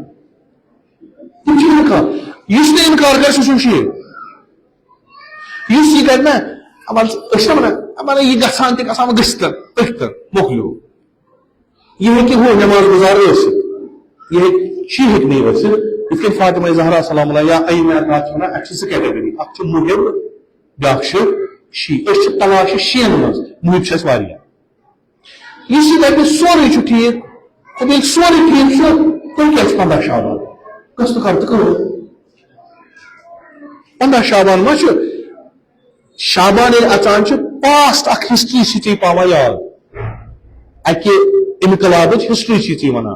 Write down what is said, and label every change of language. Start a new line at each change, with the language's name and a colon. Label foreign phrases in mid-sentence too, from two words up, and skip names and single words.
Kashmiri: تِم چھِ اِنکار یُس نہٕ اِنکار کرِ سُہ چھُنہٕ شیٖر یُس یہِ کرِ نہ أسۍ چھِ ونان یہِ گژھان تہِ گژھان وۄنۍ گٔژھتن پٔکۍتن مۄکلیو یہِ ہیٚکہِ ہُہ نٮ۪ماز گُزار ٲسِتھ یہِ ہیٚکہِ شی ہیٚکہِ نہٕ ٲسِتھ یِتھ کٔنۍ فاطمہ زہرا سلام اللہ یا ائمہ اطہار چھِ ونان اَسہِ چھِ 2 کیٹگری اکھ چھُ محب بیاکھ چھُ شی أسۍ چھِ تلاش شیَن منٛز محب چھِ اَسہِ واریاہ یُس یہِ دپہِ سورُے چھُ ٹھیٖک تہٕ ییٚلہِ سورُے ٹھیٖک چھُ تیٚلہِ کیٛازِ چھُ 15 شعبان گٔژھ نہٕ کر تہٕ کٕہٕنۍ 15 شعبان ما چھُ شعبان ییٚلہِ اژان چھُ پاسٹ اکھ ہسٹری چھِ ژےٚ پاوان یاد اکہِ انقلابٕچ ہسٹری چھِ ژےٚ ونان